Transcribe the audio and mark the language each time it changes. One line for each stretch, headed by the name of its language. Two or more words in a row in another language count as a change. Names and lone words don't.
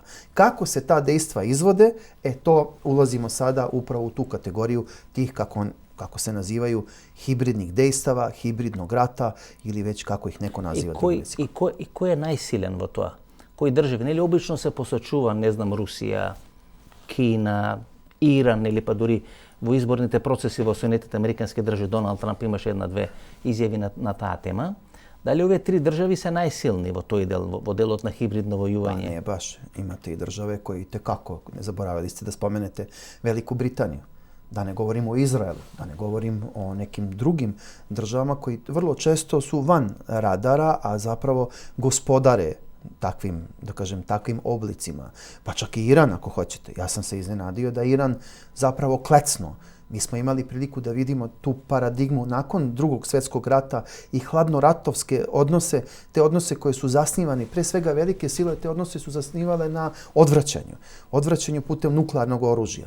Serbian: Kako se ta dejstva izvode, to ulazimo sada upravo u tu kategoriju tih, kako se nazivaju, hibridnih dejstava, hibridnog rata ili već kako ih neko naziva.
Macedonian: И ко је најсилен во тоа? којі држави, нели обично се posочува, не знам, Русија, Кина, Иран или па дури во изборните процеси во Соединетите американски држави, Доналд Трамп имаше една-две изјави на таа тема. Дали овие три држави се најсилни во тој дел, во делот на хибридно војување?
Serbian: Па не баш. Имате и државе кои текако, не заборавали сте да споменете Велику Британију. Da ne govorim o Izraelu, da ne govorim o nekim drugim državama koji vrlo često su van radara, a zapravo gospodare takvim, da kažem, takvim oblicima. Pa čak i Iran, ako hoćete. Ja sam se iznenadio da Iran zapravo klecno. Mi smo imali priliku da vidimo tu paradigmu nakon Drugog svjetskog rata i hladnoratovske odnose, te odnose koje su zasnivani, pre svega velike sile, te odnose su zasnivale na odvraćanju putem nuklearnog oružja.